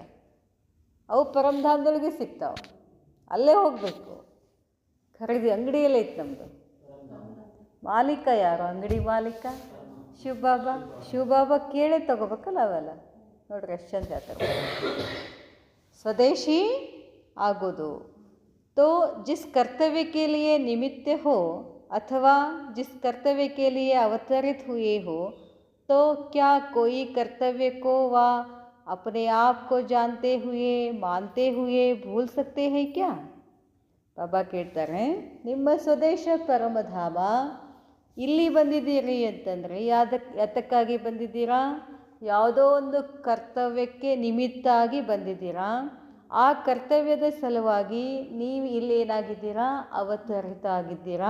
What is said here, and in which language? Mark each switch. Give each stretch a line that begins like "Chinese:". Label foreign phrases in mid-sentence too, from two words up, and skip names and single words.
Kannada: ಅವು ಪರಮಧಾಮದೊಳಗೆ ಸಿಗ್ತಾವೆ, ಅಲ್ಲೇ ಹೋಗಬೇಕು. ಖರೀದಿ ಅಂಗಡಿಯಲ್ಲೇ ಐತೆ ನಮ್ಮದು. ಮಾಲೀಕ ಯಾರು? ಅಂಗಡಿ ಮಾಲೀಕ ಶಿವಬಾಬಾ. ಶಿವಬಾಬಾ ಕೇಳೇ ತಗೋಬೇಕಲ್ಲ ಅವೆಲ್ಲ. ನೋಡ್ರಿ ಎಷ್ಟು ಚಂದ ಹೇಳ್ತಾರೆ. ಸ್ವದೇಶಿ ಆಗೋದು.
Hindi: तो जिस कर्तव्य के लिए निमित्त हो अथवा जिस कर्तव्य के लिए अवतरित हुए हो, तो क्या कोई कर्तव्य को व अपने आप को जानते हुए, मानते हुए भूल सकते हैं क्या?
Kannada: ಬಾಬಾ ಕೇಳ್ತಾರೆ, ನಿಮ್ಮ ಸ್ವದೇಶ ಪರಮಧಾಮ, ಇಲ್ಲಿ ಬಂದಿದ್ದೀರಿ ಅಂತಂದರೆ ಯಾತಕ್ಕಾಗಿ ಬಂದಿದ್ದೀರಾ? ಯಾವುದೋ ಒಂದು ಕರ್ತವ್ಯಕ್ಕೆ ನಿಮಿತ್ತ ಆಗಿ ಬಂದಿದ್ದೀರಾ. ಆ ಕರ್ತವ್ಯದ ಸಲುವಾಗಿ ನೀವು ಇಲ್ಲಿ ಏನಾಗಿದ್ದೀರಾ, ಅವತರಿತ ಆಗಿದ್ದೀರಾ.